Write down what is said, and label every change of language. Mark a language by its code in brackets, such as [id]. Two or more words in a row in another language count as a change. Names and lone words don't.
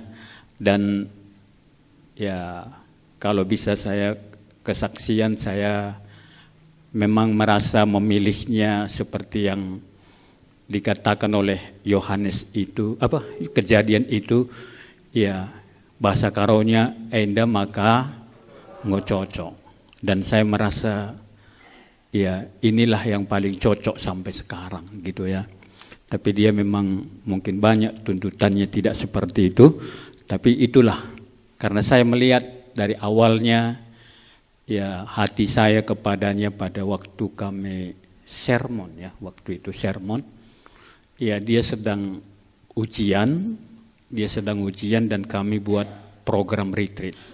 [id] Dan ya kalau bisa saya kesaksian, saya memang merasa memilihnya seperti yang dikatakan oleh Yohanes itu, kejadian itu, ya bahasa karonya [btx] enda maka ngococok. [id] Dan saya merasa ya inilah yang paling cocok sampai sekarang gitu, ya. Tapi dia memang mungkin banyak tuntutannya tidak seperti itu, tapi itulah karena saya melihat dari awalnya ya hati saya kepadanya pada waktu kami sermon, ya, waktu itu sermon, ya dia sedang ujian dan kami buat program retreat.